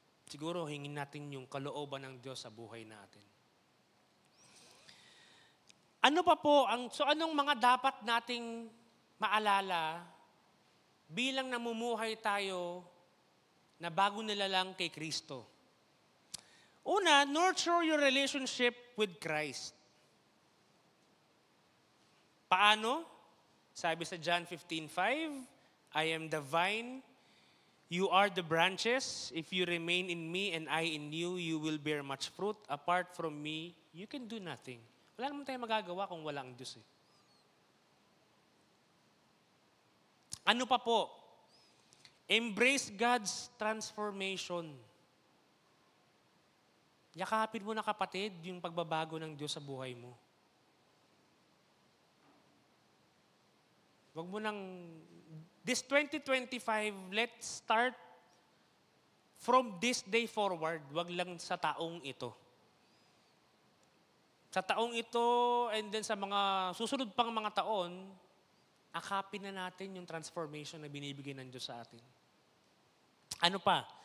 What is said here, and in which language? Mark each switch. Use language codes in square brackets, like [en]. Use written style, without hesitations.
[tl] Siguro hingin natin yung kalooban ng Diyos sa buhay natin. Ano pa po, anong mga dapat nating maalala bilang namumuhay tayo na bago nilalang kay Kristo? Una, [en] nurture your relationship with Christ. [tl] Paano? Sabi sa [en] John 15:5, I am the vine, you are the branches. If you remain in me and I in you, you will bear much fruit. Apart from me, you can do nothing. [tl] Wala naman tayong magagawa kung wala ang Diyos eh. Ano pa po? [en] Embrace God's transformation. [tl] Yakapin mo na, kapatid, yung pagbabago ng Diyos sa buhay mo. Wag mo [en] this 2025, let's start from this day forward. [tl] Wag lang sa taong ito. Sa taong ito, and then sa mga susunod pang mga taon, akapin na natin yung transformation na binibigay ng Diyos sa atin. Ano pa?